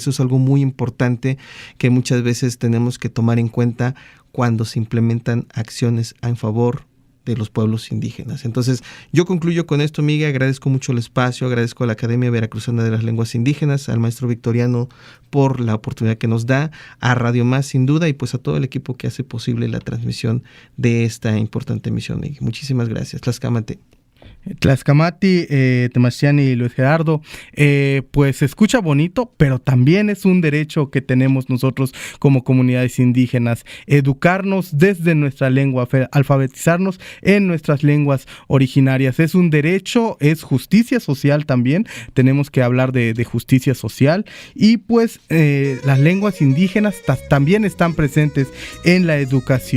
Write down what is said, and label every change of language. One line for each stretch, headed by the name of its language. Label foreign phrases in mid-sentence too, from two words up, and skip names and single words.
Spanish: Eso es algo muy importante que muchas veces tenemos que tomar en cuenta cuando se implementan acciones en favor de los pueblos indígenas. Entonces, yo concluyo con esto, Miguel. Agradezco mucho el espacio, agradezco a la Academia Veracruzana de las Lenguas Indígenas, al maestro Victoriano por la oportunidad que nos da, a Radio Más sin duda, y pues a todo el equipo que hace posible la transmisión de esta importante emisión, Miguel. Muchísimas gracias. Tlaxcamate. Tlaxcamati, Temastiani y Luis Gerardo, pues se escucha bonito, pero también es un derecho que tenemos nosotros como comunidades indígenas, educarnos desde nuestra lengua, alfabetizarnos en nuestras lenguas originarias. Es un derecho, es justicia social también, tenemos que hablar de justicia social, y pues las lenguas indígenas también están presentes en la educación.